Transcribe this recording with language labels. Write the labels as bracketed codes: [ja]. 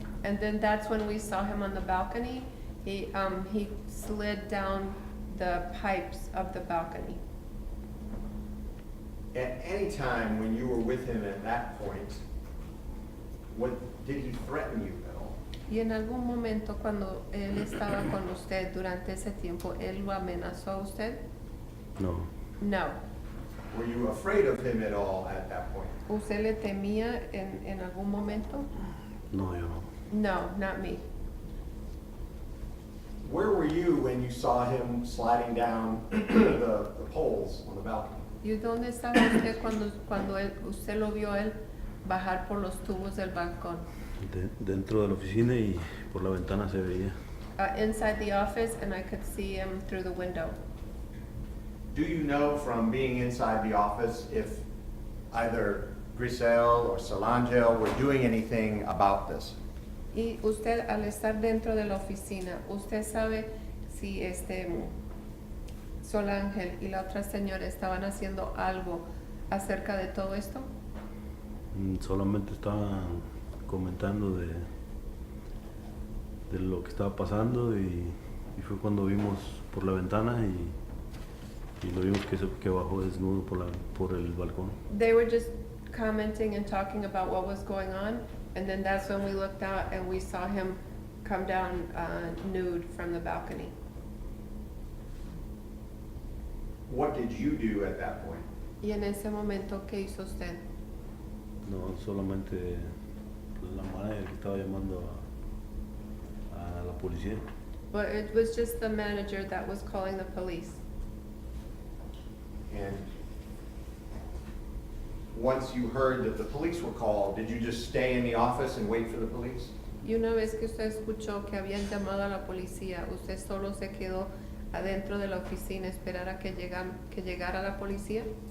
[en] and then that's when we saw him on the balcony. He slid down the pipes of the balcony. At any time when you were with him at that point, what did he threaten you at all? [es] Y en algún momento cuando él estaba con usted durante ese tiempo, ¿él lo amenazó a usted? No, [en] No. Were you afraid of him at all at that point? [es] ¿Usted le temía en algún momento? no, yo no. [en] No, not me. Where were you when you saw him sliding down the poles on the balcony? [es] ¿Y dónde estaba usted cuando usted lo vio él bajar por los tubos del balcón? Dentro de la oficina y por la ventana se veía. [en] Inside the office, and I could see him through the window. Do you know from being inside the office if either Grisel or Solange were doing anything about this? [es] Y usted, al estar dentro de la oficina, ¿usted sabe si Sol Ángel y la otra señora estaban haciendo algo acerca de todo esto? Solamente estaban comentando de lo que estaba pasando y fue cuando vimos por la ventana y lo vimos que bajó desnudo por el balcón. [en] They were just commenting and talking about what was going on, and then that's when we looked out and we saw him come down nude from the balcony. What did you do at that point? [es] Y en ese momento, ¿qué hizo usted? No, solamente la manager que estaba llamando a la policía. [en] But it was just the manager that was calling the police. And once you heard that the police were called, did you just stay in the office and wait for the police? [es] Y una vez que usted escuchó que habían llamado a la policía, ¿usted solo se quedó adentro de la oficina a esperar a que llegara la policía?